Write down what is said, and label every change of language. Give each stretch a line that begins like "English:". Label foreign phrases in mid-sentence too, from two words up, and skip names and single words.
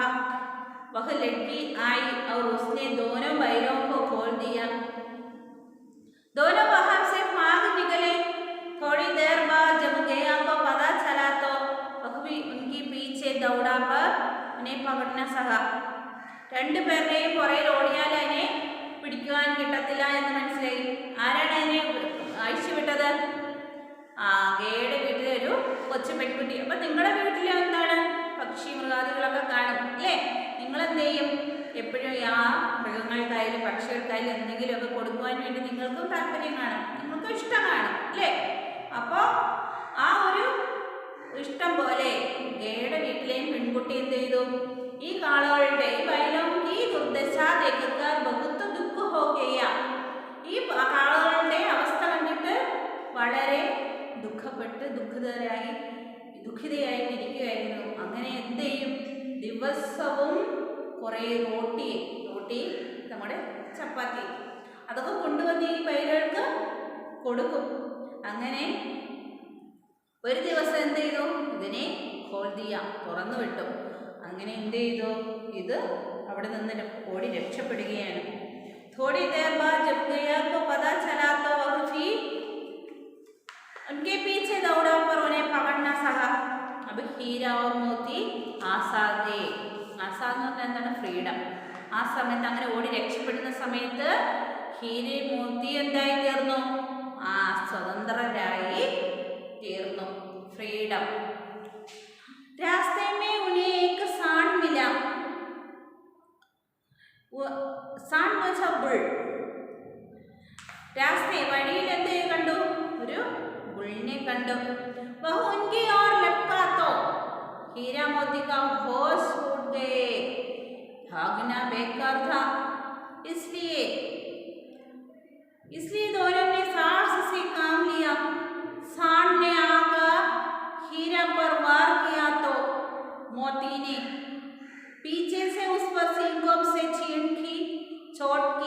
Hindi: वह लड़की आई और उसने दोनों बैलों को खोल दिया। दोनों वहां से भाग निकले। थोड़ी देर बाद जब गया को पता चला तो वह भी उनके पीछे दौड़ा पर उन्हें पकड़ना सका।
Malayalam: രണ്ടുപേരുടെയും പുറയിൽ ഓടിയാൽ അതിനെ പിടിക്കുവാൻ കിട്ടത്തില്ല എന്ന് മനസ്സിലായി. ആരാണ് അതിനെ അഴിച്ചുവിട്ടത്? ഗേയുടെ വീട്ടിലെ ഒരു കൊച്ചു പെൺകുട്ടി. അപ്പൊ നിങ്ങളുടെ വീട്ടിൽ എന്താണ് പക്ഷി മൃഗാദികളൊക്കെ കാണും അല്ലേ? നിങ്ങൾ എന്ത് ചെയ്യും? എപ്പോഴും ആ മൃഗങ്ങൾക്കായാലും പക്ഷികൾക്കായാലും എന്തെങ്കിലുമൊക്കെ കൊടുക്കുവാൻ വേണ്ടി നിങ്ങൾക്കും താല്പര്യം കാണും, നിങ്ങൾക്കും ഇഷ്ടം കാണും അല്ലേ? അപ്പോൾ ആ ഒരു ഇഷ്ടം പോലെ ഗേയുടെ വീട്ടിലെയും പെൺകുട്ടി എന്ത് ചെയ്തു? ഈ കാളകളുടെ ഈ
Hindi: ബൈലോं की दुर्दशा देखकर बहुत दुख हो गया.
Malayalam: ഈ കാളകളുടെ അവസ്ഥ കണ്ടിട്ട് വളരെ ദുഃഖപ്പെട്ട് ദുഃഖിതയായിട്ടിരിക്കുകയായിരുന്നു. അങ്ങനെ എന്ത് ചെയ്യും? ദിവസവും കുറേ റോട്ടി നമ്മുടെ ചപ്പാത്തി അതൊക്കെ കൊണ്ടുവന്ന് ഈ ബൈലുകൾക്ക് കൊടുക്കും. അങ്ങനെ ഒരു ദിവസം എന്ത് ചെയ്തു? ഇതിനെ ഖോൽദിയ തുറന്നു വിട്ടു. അങ്ങനെ എന്ത് ചെയ്തു? ഇത് അവിടെ നിന്ന് ഓടി രക്ഷപ്പെടുകയാണ്.
Hindi: थोड़ी देर बाद जब गया को पता चला तो वह भी उनके पीछे दौड़ा पर उन्हें पकड़ना सका. अब हीरा और मोती ആസാദേ.
Malayalam: ആസാദ് എന്ന് പറഞ്ഞാൽ എന്താണ്? ഫ്രീഡം. ആ സമയത്ത് അങ്ങനെ ഓടി രക്ഷപ്പെടുന്ന സമയത്ത് ഹീരയും മോത്തി എന്തായി തീർന്നു? സ്വതന്ത്രരായി തീർന്നു. ഫ്രീഡം.
Hindi: रास्ते में उन्हें एक सांड मिला. सांड मतलब बुल.
Malayalam: रास्ते വഴിയിൽ എന്ത് കണ്ടു? ഒരു बुलने കണ്ടു.
Hindi: वह उनकी ओर लपका तो हीरा मोती का होश उड़ गए. भागना बेकार था, इसलिए दोनों ने साहस से काम लिया. सांड ने आकर हीरा पर वार किया तो मोती ने पीछे से उस पर सींगों से चोट की.